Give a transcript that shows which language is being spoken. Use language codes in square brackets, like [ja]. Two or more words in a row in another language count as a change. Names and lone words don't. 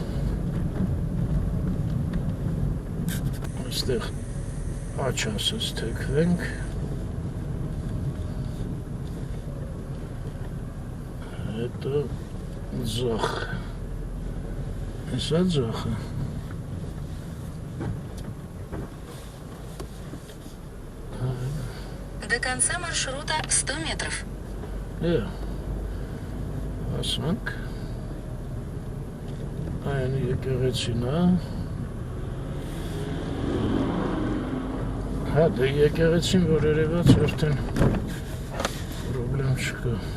[hy] Այստեղ Աչ ասես թեքվենք Հետո ձախ Ես է ձախը [ru] До конца маршрута 100 метров. [hy] Ասանք Այն եկեղեցին է Հա, դե եկեղեցին, որ երևաց արդեն պրոբլեմ չկա